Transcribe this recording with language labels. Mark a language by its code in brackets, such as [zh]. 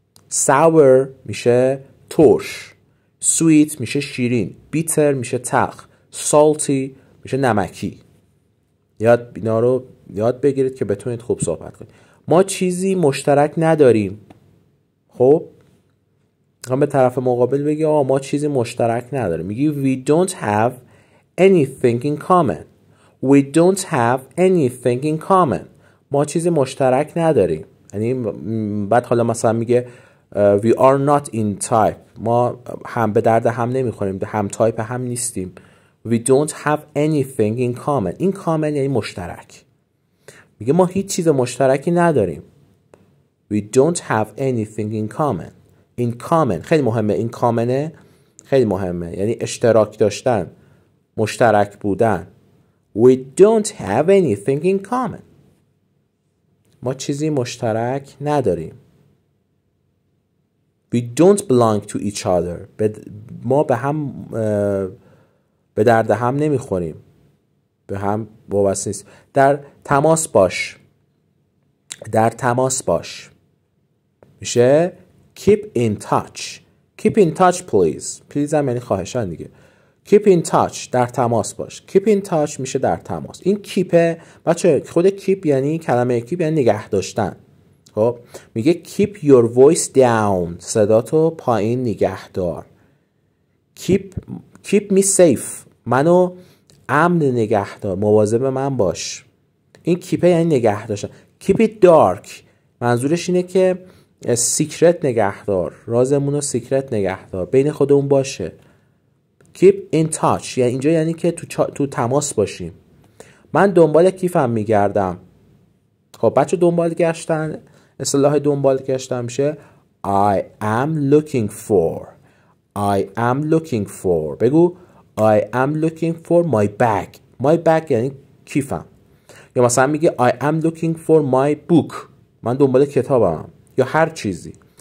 [fa] sour میشه ترش. sweet میشه شیرین. bitter میشه تلخ. salty میشه نمکی. اینا رو یاد بگیرید که بتونید خوب صحبت کنید. ما چیزی مشترک نداریم. خب هم به طرف مقابل بگی ما چیزی مشترک نداریم. [en] میگی we don't have anything in common. We don't have anything in common. [fa] ما چیزی مشترک نداریم. یعنی بعد حالا مثلا میگه [en] we are not in type. [fa] ما هم به درد هم نمیخوریم، هم تایپ هم نیستیم. [en] We don't have anything in common. [fa] این common یعنی مشترک. میگه ما هیچ چیز مشترکی نداریم. [en] We don't have anything in common. In common [fa] خیلی مهمه. این common خیلی مهمه، یعنی اشتراک داشتن، مشترک بودن. [en] We don't have anything in common. [fa] ما چیزی مشترک نداریم. [en] We don't belong to each other. [fa] ما به هم به درد هم نمیخوریم، به هم وابسته نیست. در تماس باش. در تماس باش میشه [en] keep in touch. Keep in touch please. [fa] please هم یعنی خواهشان دیگه. [en] keep in touch [fa] در تماس باش. [en] keep in touch [fa] میشه در تماس. این keep بچه خود keep یعنی کلمه keep یعنی نگه داشتن. خب میگه [en] keep your voice down. [fa] صداتو پایین نگه دار. [en] keep me safe. [fa] منو امن نگه دار، مواظب من باش. این keep یعنی نگه داشتن. [en] keep it dark [fa] منظورش اینه که سیکرت نگه دار، رازمون رو سیکرت نگه دار، بین خودمون باشه. [en] keep in touch [fa] یعنی اینجا یعنی که تو تماس باشیم. من دنبال کیفم میگردم. خب بچه دنبال گشتن، اصطلاح دنبال گشتن میشه [en] I am looking for. I am looking for. بگو I am looking for my bag. [fa] My bag یعنی کیفم. یا مثلا میگه [en] I am looking for my book. [fa] من دنبال کتابم یا هر چیزی.